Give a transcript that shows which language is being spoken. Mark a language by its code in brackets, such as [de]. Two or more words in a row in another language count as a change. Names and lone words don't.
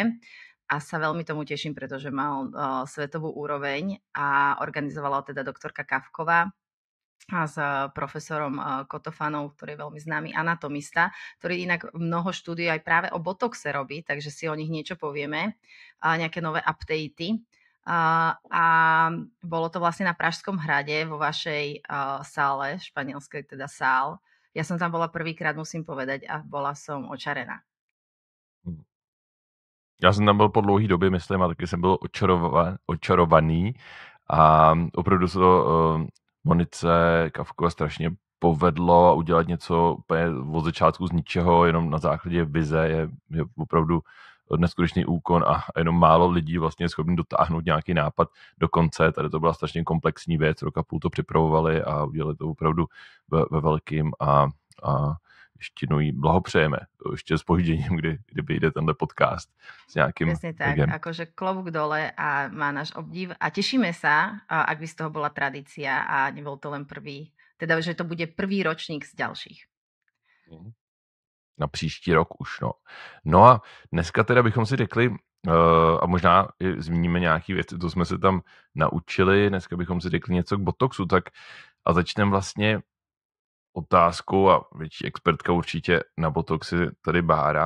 [sk] A sa veľmi tomu teším, pretože mal svetovú úroveň a organizovala teda doktorka Kafková a s profesorom Kotofanou, ktorý je veľmi známy anatomista, ktorý inak mnoho štúdií aj práve o botoxe robí, takže si o nich niečo povieme, nejaké nové updaty. A bolo to vlastne na Pražskom hrade vo vašej sále, španielskej teda sál. Ja som tam bola prvýkrát, musím povedať, a bola som očarená. [cs] Já jsem tam byl po dlouhý době, myslím, a taky jsem byl očarovaný a opravdu se to Monice Kafkové strašně povedlo udělat něco úplně od začátku z ničeho, jenom na základě vize je opravdu neskutečný úkon a jenom málo lidí vlastně je schopný dotáhnout nějaký nápad do konce. Tady to byla strašně komplexní věc, rok a půl to připravovali a udělali to opravdu ve velkým a ještě jednou jí blahopřejeme. Ještě s požděním, kdy vyjde tenhle podcast s nějakým... [sk] Presne tak, akože klobúk dole a má náš obdiv a tešíme sa, ak by z toho bola tradícia a nebol to len prvý, teda že to bude prvý ročník z ďalších. [cs] Na příští rok už, no. No a dneska teda bychom si řekli, a možná i zmíníme nějaký věci, co jsme se tam naučili, dneska bychom si řekli něco k botoxu, tak a začneme vlastně otázkou a větší expertka určitě na botox je tady Bára.